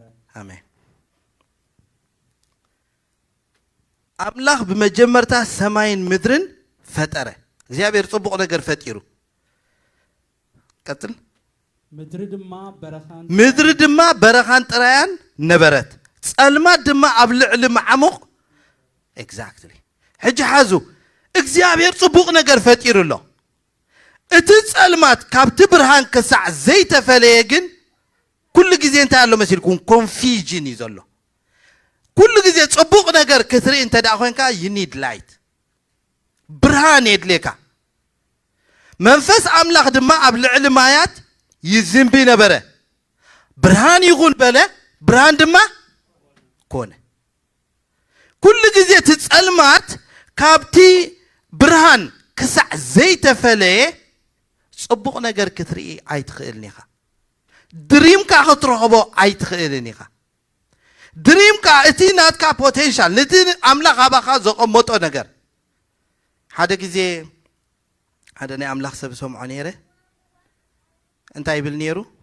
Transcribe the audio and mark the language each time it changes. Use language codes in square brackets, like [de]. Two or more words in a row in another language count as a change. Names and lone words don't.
[ti] አሜን አምላክ በመጀመርታ ሰማይን ምድርን ፈጠረ እግዚአብሔር ጽቡቕ ነገር ፈጢሩ ቀጥል ምድር ድማ በረኻን ጥራያን ነበረት ጸልማት ድማ ኣብ ልዕሊ ማዓሙቕ ኤግዛክትሊ ሕጂ ሓዙ እግዚአብሔር ጽቡቕ ነገር ፈጢሩሎ እቲ ጸልማት ካብቲ ብርሃን ክሳዕ ዘይተፈለየ ግን ኩሉ ግዜ እንታይ ኣሎ መሲልኩም ኮንፊዥን እዩ ዘሎ ኩሉ ግዜ ጽቡቕ ነገር ክትርኢ እንተ ደኣ ኮይንካ [en] you need light [ti] ብርሃን የድልየካ መንፈስ አምላክ ድማ ኣብ ልዕሊ ማያት ይዝንቢ ነበረ ብርሃን ይኹን በለ ብርሃን ድማ ኮነ ኩሉ ግዜ ትጸልማት ካብቲ ብርሃን ክሳዕ ዘይተፈለየ ጽቡቕ ነገር ክትርኢ ኣይትኽእልን ኢኻ ድሪምካ ክትረኽቦ ኣይትኽእልን ኢኻ ድሪምካ እቲ ናትካ ፖቴንሻል ነቲ ኣምላኽ ኣባኻ ዘቐመጦ ነገር ሓደ ግዜ ሓደ ናይ ኣምላኽ ሰብ ሰምዖ ነይረ እንታይ ይብል ነይሩ